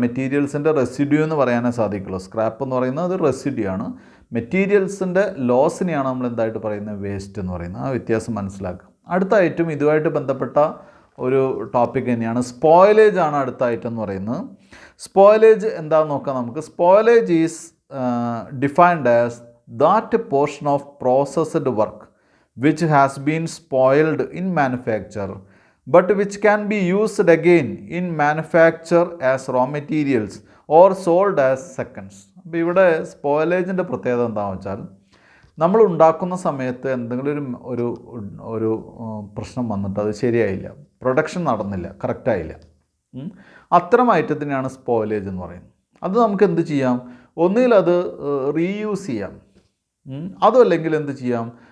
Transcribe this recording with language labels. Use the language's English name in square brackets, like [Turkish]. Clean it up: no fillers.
[Malayalam] മെറ്റീരിയൽസിൻ്റെ residue എന്ന് പറയാനേ സാധിക്കുള്ളൂ. സ്ക്രാപ്പ് എന്ന് പറയുന്നത് അത് റെസിഡ്യൂ ആണ്. മെറ്റീരിയൽസിൻ്റെ ലോസിനെയാണ് നമ്മൾ എന്തായിട്ട് പറയുന്നത്? വേസ്റ്റ് എന്ന് പറയുന്നത്. ആ വ്യത്യാസം മനസ്സിലാക്കുക. അടുത്ത ഐറ്റം ഇതുമായിട്ട് ബന്ധപ്പെട്ട ഒരു ടോപ്പിക് തന്നെയാണ്. സ്പോയിലേജ് ആണ് അടുത്ത ഐറ്റം എന്ന് പറയുന്നത്. സ്പോയിലേജ് എന്താണെന്ന് നോക്കാം നമുക്ക്. [English] Spoilage is defined as that portion of processed work which has been spoiled in manufacture but which can be used again in manufacture as raw materials or sold as seconds. [Malayalam] അപ്പോൾ ഇവിടെ സ്പോയിലേജിൻ്റെ പ്രത്യേകത എന്താണെന്ന് വെച്ചാൽ, നമ്മൾ ഉണ്ടാക്കുന്ന സമയത്ത് എന്തെങ്കിലും ഒരു പ്രശ്നം വന്നിട്ട് അത് ശരിയായില്ല, പ്രൊഡക്ഷൻ നടന്നില്ല, കറക്റ്റായില്ല, അത്തരം ഐറ്റത്തിനെയാണ് സ്പോയിലേജ് എന്ന് പറയുന്നത്. അത് നമുക്ക് എന്ത് ചെയ്യാം? ഒന്നുകിൽ അത് റീയൂസ് ചെയ്യാം, അതുമല്ലെങ്കിൽ എന്ത് ചെയ്യാം?